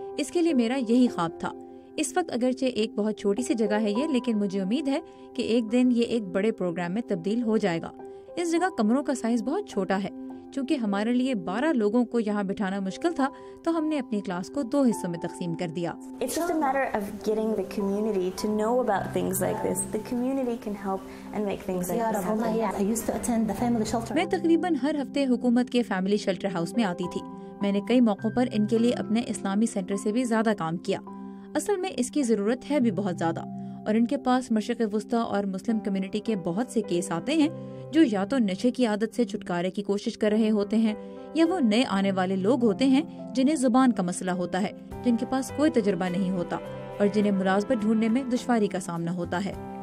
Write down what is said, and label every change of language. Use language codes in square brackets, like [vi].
[hi] इसके लिए मेरा यही ख्वाब था। इस वक्त अगरचे एक बहुत छोटी सी जगह है ये, लेकिन मुझे उम्मीद है कि एक दिन ये एक बड़े प्रोग्राम में तब्दील हो जाएगा। इस जगह कमरों का साइज बहुत छोटा है। चूँकि हमारे लिए 12 लोगों को यहाँ बिठाना मुश्किल था तो हमने अपनी क्लास को 2 हिस्सों में तकसीम कर दिया। [en] It's just a matter of getting the community to know about things like this. The community can help and make things like this happen. I used to attend the family shelter. [hi] मैं तकरीबन हर हफ्ते हुकूमत के family shelter house में आती थी। मैंने कई मौक़ों पर इनके लिए अपने इस्लामी सेंटर से भी ज्यादा काम किया। असल में इसकी जरूरत है भी बहुत ज्यादा और इनके पास मशरिक़ वुस्ता और मुस्लिम कम्युनिटी के बहुत से केस आते हैं जो या तो नशे की आदत से छुटकारे की कोशिश कर रहे होते हैं या वो नए आने वाले लोग होते हैं जिन्हें जुबान का मसला होता है, जिनके पास कोई तजुर्बा नहीं होता और जिन्हें मुलाजमत ढूंढने में दुश्वारी का सामना होता है।